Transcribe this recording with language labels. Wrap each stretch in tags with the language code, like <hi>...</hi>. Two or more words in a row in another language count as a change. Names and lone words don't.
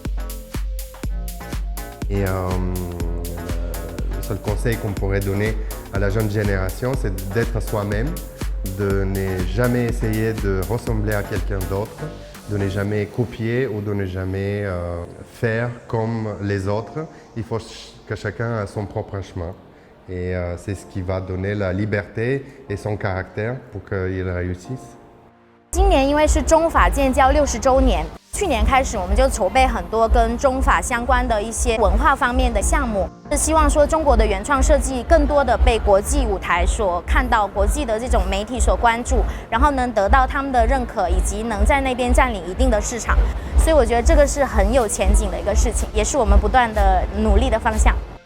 <fr>Et le seul conseil qu'on pourrait donner à la jeune génération, c'est d'être soi-même, de ne jamais essayer de ressembler à quelqu'un d'autre, de ne jamais copier ou de ne jamais faire comme les autres. Il faut que chacun ait son propre chemin. Et c'est ce qui va donner la liberté et son caractère pour qu'il réussisse.</fr> <zh>今年因为是中法建交60周年，去年开始我们就筹备很多跟中法相关的一些文化方面的项目，是希望说中国的原创设计更多的被国际舞台所看到，国际的这种媒体所关注，然后能得到他们的认可，以及能在那边占领一定的市场。所以我觉得这个是很有前景的一个事情，也是我们不断的努力的方向。</zh>